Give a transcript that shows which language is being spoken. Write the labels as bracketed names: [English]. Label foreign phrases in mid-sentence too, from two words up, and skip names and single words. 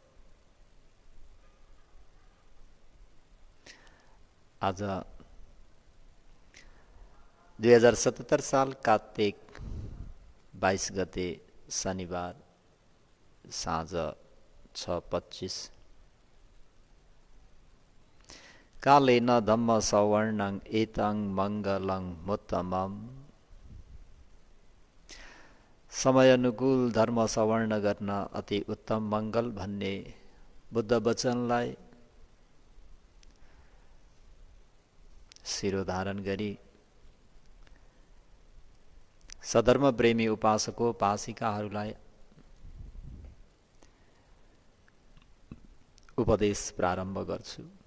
[Nepali] आज 2077 साल कार्तिक 22 गते शनिबार साँझ 6:25। [Pali] कालेन धम्म सवर्णं एतं मङ्गलं मुत्तमम्। [Nepali] समय अनुकूल धर्म सवर्ण गर्न अति उत्तम मङ्गल भन्ने बुद्ध वचनलाई शिरोधारण गरी सधर्म प्रेमी उपासकोपासिकाहरूलाई उपदेश प्रारम्भ गर्छु।